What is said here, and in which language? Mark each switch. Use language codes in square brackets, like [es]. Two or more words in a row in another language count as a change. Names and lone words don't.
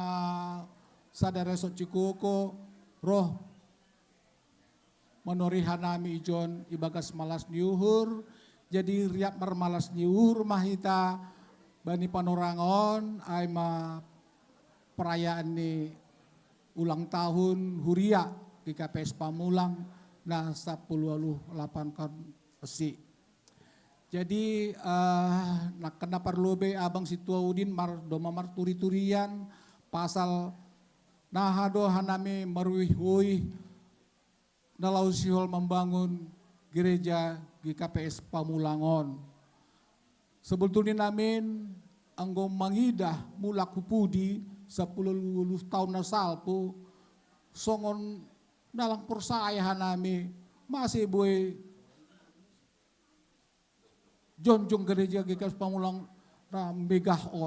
[bts] sadaresot Cikoko, roh menorihan nami ijon ibagas malas niuhur, jadi riap marmalas niuhur mahita Bani Panorangon aima perayaan ni [id] ulang tahun [bts] huria di KPS Pamulang na 10-8 kan pesi. Jadi nak kena perlobe abang situa udin doma marturi-turian pasal nahado hanami marwih-wih nalau sihol membangun gereja GKPS Pamulangon. Sebetulnya namin anggo mangidah mulak kupudi 10 tahun na salpo songon nalang persaya hanami masih boy jonjong gereja GKPS Pamulang na megah on.